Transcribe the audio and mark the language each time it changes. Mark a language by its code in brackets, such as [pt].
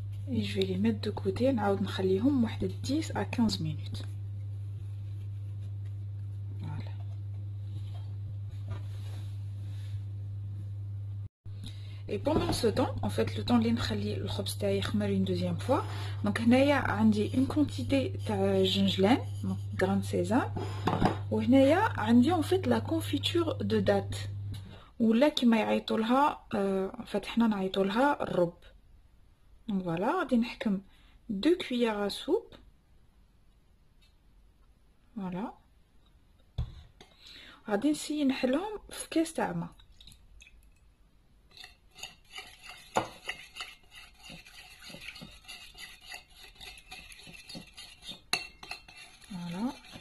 [fr] et je vais les mettre de côté. [ar] نعاود نخليهم واحد [fr] 10 à 15 minutes. Voilà. Et pendant ce temps, en fait, le temps [ar] اللي نخلي الخبز تاعي يخمر [fr] une deuxième fois. Donc [ar] هنايا عندي [fr] une quantité [ar] تاع جنجلان, [fr] donc grain de sésame. [ar] وهنايا عندي [fr] en fait la confiture de date. ولا كيما يعيطوا لها en fait حنا نعيطوا لها الرب. Donc voilà, [ar] غادي نحكم [fr] 2 cuillères à soupe. Voilà. [ar] غادي نسيي نحلهم في كاس تاع ما. [fr] Voilà.